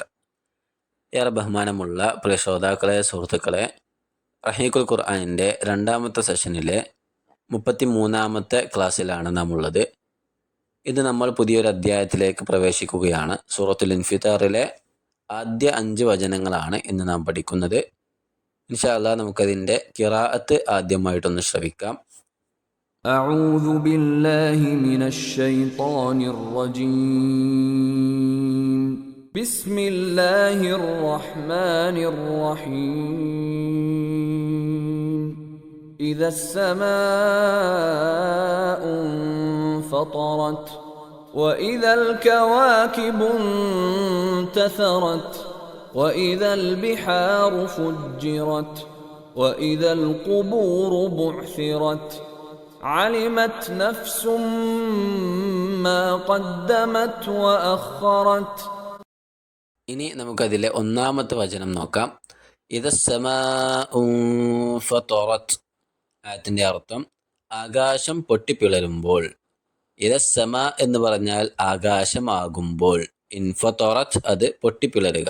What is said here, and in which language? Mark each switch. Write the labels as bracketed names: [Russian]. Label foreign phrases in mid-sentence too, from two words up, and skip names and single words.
[Malayalam] ഏറെ ബഹുമാനമുള്ള പ്രിയ ശ്രോതാക്കളെ, സുഹൃത്തുക്കളെ, റഹീഖുൽ ഖുർആനിൻ്റെ രണ്ടാമത്തെ സെഷനിലെ 33ാമത്തെ ക്ലാസ്സിലാണ് നാം ഉള്ളത്. ഇത് നമ്മൾ പുതിയൊരു അധ്യായത്തിലേക്ക് പ്രവേശിക്കുകയാണ്. സൂറത്തുൽ ഇൻഫിത്താറിലെ ആദ്യ 5 വചനങ്ങളാണ് ഇന്ന് നാം പഠിക്കുന്നത്. [Arabic] إن شاء الله [Malayalam] നമുക്കതിൻ്റെ ഖിറാഅത്ത് ആദ്യമായിട്ടൊന്ന് ശ്രവിക്കാം. [Arabic] أعوذ بالله من الشيطان الرجيم بسم الله الرحمن الرحيم إذا السماء انفطرت وإذا الكواكب انتثرت وإذا البحار فجرت وإذا القبور بعثرت علمت نفس ما قدمت وأخرت. [Malayalam] ഇനി നമുക്കതിലെ ഒന്നാമത്തെ വചനം നോക്കാം. [Arabic] إذا السماء انفطرت. [Malayalam] ആയത്തിൻ്റെ അർത്ഥം ആകാശം പൊട്ടിപ്പിളരുമ്പോൾ. ഇദസ്സമാ എന്ന് പറഞ്ഞാൽ ആകാശമാകുമ്പോൾ, ഇൻഫതറത് അത് പൊട്ടിപ്പിളരുക.